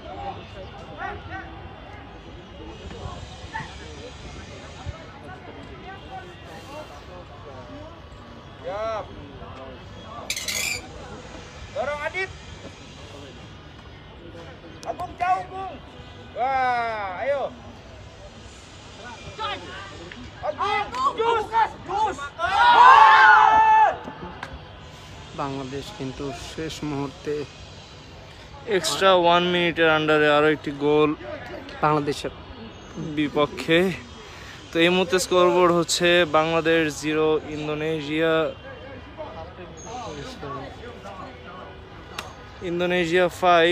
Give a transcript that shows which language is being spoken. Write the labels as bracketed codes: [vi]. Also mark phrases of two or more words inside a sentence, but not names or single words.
[id] Siap. Dorong Adit. Agung jauh, Bung. Wah, ayo. Agung, jus. [bn] বাংলাদেশ কিন্তু শেষ মুহূর্তে এক্সট্রা 1 মিনিটের আন্ডারে আরো একটি গোল বাংলাদেশের বিপক্ষে। তো এই মুহূর্তে স্কোরবোর্ড হচ্ছে বাংলাদেশ 0 ইন্দোনেশিয়া 5।